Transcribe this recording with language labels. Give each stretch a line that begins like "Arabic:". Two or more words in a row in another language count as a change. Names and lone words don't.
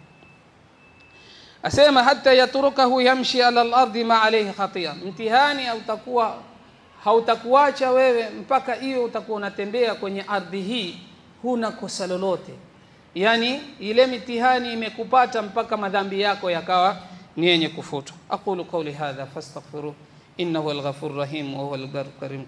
Swahili: Asema
Arabic: حتى يتركه يمشي على الأرض ما عليه خطيئة,
Swahili: mtihani hautakuacha wewe mpaka hiyo utakuwa unatembea kwenye ardhi hii huna kosa lolote. Yani ile mitihani imekupata mpaka madhambi yako yakawa ni yenye kufutwa.
Arabic: أقول قولي هذا فاستغفروه إنه الغفور الرحيم وهو البر الكريم.